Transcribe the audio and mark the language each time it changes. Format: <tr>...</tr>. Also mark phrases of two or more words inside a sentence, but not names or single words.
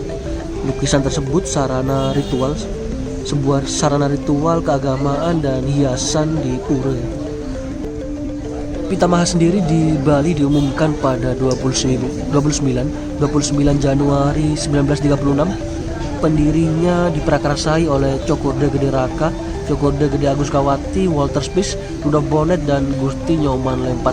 <id>Lukisan tersebut sebuah sarana ritual keagamaan dan hiasan di pura ya. Pitamaha sendiri di Bali diumumkan pada 29 Januari 1936. Pendirinya diprakarsai oleh Cokorda Gede Raka, Cokorda Gede Agus Kawati, Walter Spies, Rudolf Bonnet, dan Gusti Nyoman Lempat.</id>